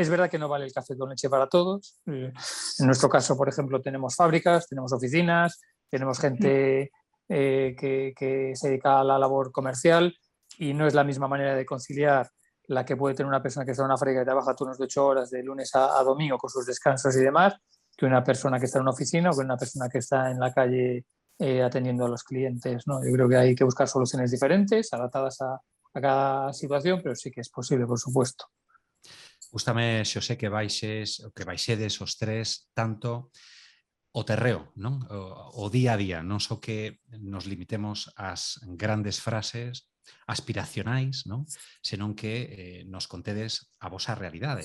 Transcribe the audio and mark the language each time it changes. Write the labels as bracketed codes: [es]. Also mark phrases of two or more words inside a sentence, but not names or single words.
[es] Es verdad que no vale el café con leche para todos. En nuestro caso, por ejemplo, tenemos fábricas, tenemos oficinas, tenemos gente que se dedica a la labor comercial y no es la misma manera de conciliar la que puede tener una persona que está en una fábrica y trabaja turnos de 8 horas de lunes a domingo con sus descansos y demás, que una persona que está en una oficina o que una persona que está en la calle atendiendo a los clientes, ¿no? Yo creo que hay que buscar soluciones diferentes, adaptadas a cada situación, pero sí que es posible, por supuesto. [gl] Gústame, Xosé, que baixedes os tres tanto o terreo, non? O día a día, non só que nos limitemos ás grandes frases aspiracionais, non? Senón que nos contedes a vosa realidade.